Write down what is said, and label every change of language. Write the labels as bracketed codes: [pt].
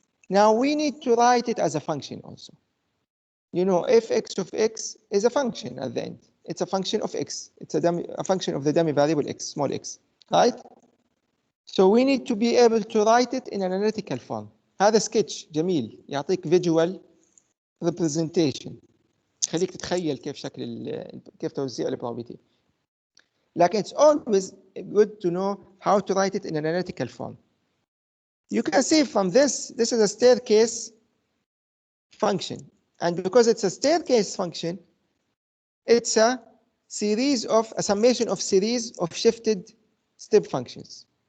[en] Now we need to write it as a function also. You know, fx of x is a function at the end. It's a function of x. It's a function of the dummy variable x, small x, right? So we need to be able to write it in an analytical form. [ar] هذا [en] sketch [ar] جميل يعطيك [en] visual representation. [ar] خليك تتخيل كيف شكل كيف توزيع البروبابيلتي. لكن [en] it's always good to know how to write it in an analytical form. You can see from this is a staircase function. And because it's a staircase function, it's a summation of series of shifted step functions.